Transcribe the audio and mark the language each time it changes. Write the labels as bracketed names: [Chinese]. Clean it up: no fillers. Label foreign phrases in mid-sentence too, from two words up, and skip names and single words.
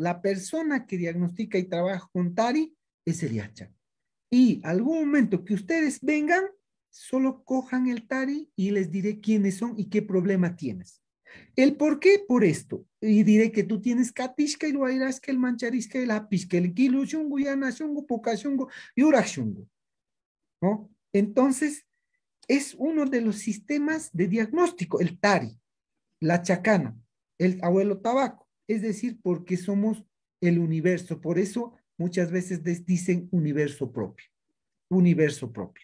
[Spanish] La persona que diagnostica y trabaja con TARI es el IACHA. Y algún momento que ustedes vengan, solo cojan el TARI y les diré quiénes son y qué problema tienes. ¿El por qué? Por esto. Y diré que tú tienes Katishka y Luairasca, el Mancharisca, el Apisca, el [Quechua] Kilu Shungu, Yana Shungu, Puka Shungu [Spanish] y [Quechua] Ura Shungu, [Spanish] ¿no? Entonces, es uno de los sistemas de diagnóstico, el TARI, la chacana, el abuelo tabaco. Es decir, porque somos el universo. Por eso muchas veces dicen universo propio. Universo propio.